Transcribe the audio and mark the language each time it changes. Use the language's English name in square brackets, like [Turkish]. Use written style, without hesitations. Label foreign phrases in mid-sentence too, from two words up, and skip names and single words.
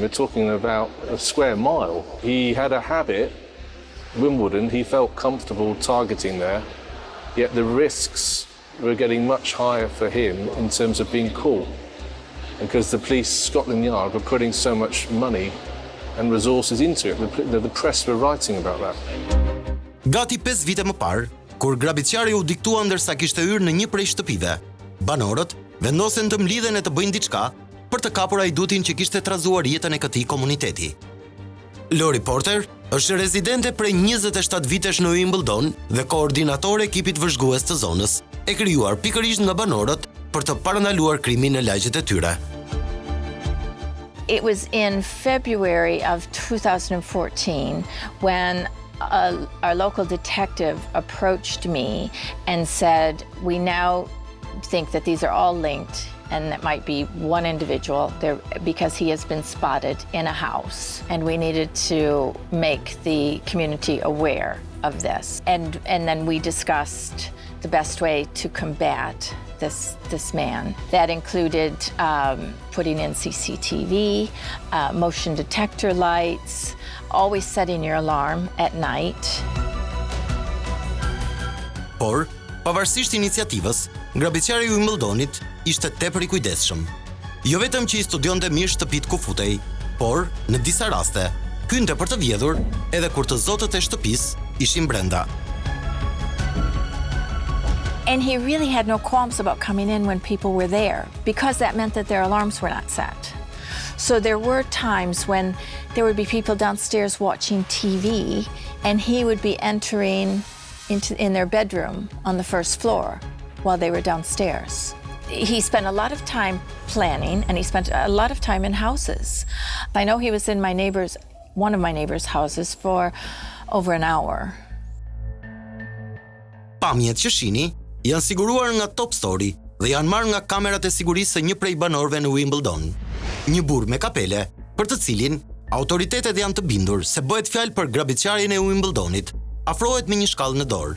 [English] We're talking about a square mile. He had a habit, Wimbledon, he felt comfortable targeting there, yet the risks were getting much higher for him in terms of being caught, because the police, Scotland Yard, were putting so much money and resources into it. The press were writing about that. [Albanian] Gati 5 vite më parë, kur Grabitqari u diktua ndërsa kishte hyrë në një prej shtëpive, banorët vendosen të mlidhen e të bëjnë diçka për të kapur ajdutin që kishte trazuar jetën e këtij komuniteti. [English] Law reporter [Albanian] Është rezidente prej 27 vitesh në Wimbledon dhe koordinator e ekipit vëzhgues të zonës, e krijuar pikërisht nga banorët për të parandaluar krimin në lagjet e tyre. [English] It was in February of 2014 when our local detective approached me and said, we now think that these are all linked and it might be one individual there because he has been spotted in a house, and we needed to make the community aware of this. And then we discussed the best way to combat this man. That included putting in CCTV, motion detector lights, always setting your alarm at night. [Albanian] Por, pavarësisht iniciativës, grabitqari i Wimbledonit ishte tepër i kujdesshëm. Jo vetëm që i studionte mirë shtëpitë ku futej, por në disa raste hynte për të vjedhur edhe kur të zotët e shtëpisë ishin brenda. [English] And he really had no qualms about coming in when people were there, because that meant that their alarms were not set. So there were times when there would be people downstairs watching TV, and he would be entering in their bedroom on the first floor while they were downstairs. He spent a lot of time planning, and he spent a lot of time in houses. I know he was in one of my neighbors' houses for over an hour. [Albanian] Pamjet që shihni janë siguruar nga Top Story dhe janë marrë nga kamerat e sigurisë së një prej banorëve në Wimbledon. Një burr me kapele, për të cilin autoritetet janë të bindur se bëhet fjalë për grabitqarin e Wimbledonit, afrohet me një shkallë në dorë.